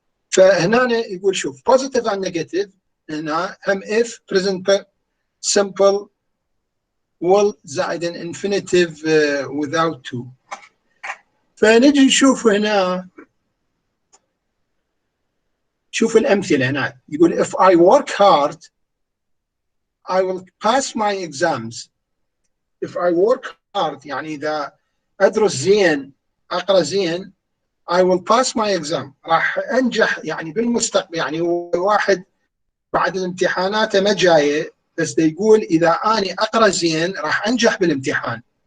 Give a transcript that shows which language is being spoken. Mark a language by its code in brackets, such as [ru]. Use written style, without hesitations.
[ar] فهنا يقول شوف [en] positive and negative، [ar] هنا هم [en] if present simple will [ar] زائدا [en] infinitive without to. [ar] فنجي نشوف هنا، شوف الأمثلة هنا. يقول [en] if I work hard I will pass my exams. if I work hard [ar] يعني إذا أدرس زين، أقرأ زين، [en] I will pass my exam، [ar] راح أنجح يعني بالمستقبل. يعني واحد بعد الامتحانات ما جاية، بس يقول إذا أنا أقرأ زين راح أنجح بالامتحان.